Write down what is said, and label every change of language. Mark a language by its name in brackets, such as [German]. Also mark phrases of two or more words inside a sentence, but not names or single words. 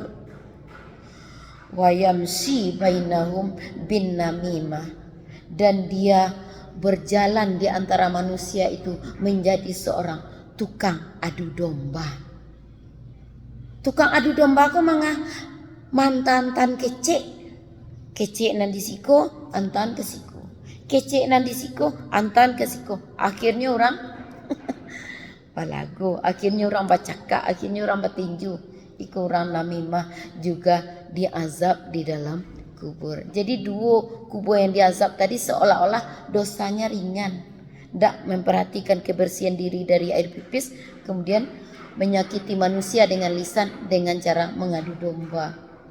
[Arabic] وَيَمْشِي بَيْنَهُمْ بِالنَّمِيمَةِ, [Indonesian] dan dia berjalan di antara manusia itu menjadi seorang tukang adu domba. [Minangkabau] Tukang adu domba kok mangah mantan kecek. Kecek nan disiko, antan ke siko. Kecek nan disiko, antan ke siko. [Indonesian] Akhirnya orang balago, akhirnya orang bacaka, akhirnya orang bertinju, iku orang namimah juga diazab di dalam kubur. Jadi dua kubur yang diazab tadi seolah-olah dosanya ringan, tidak memperhatikan kebersihan diri dari air pipis, kemudian menyakiti manusia dengan lisan dengan cara mengadu domba.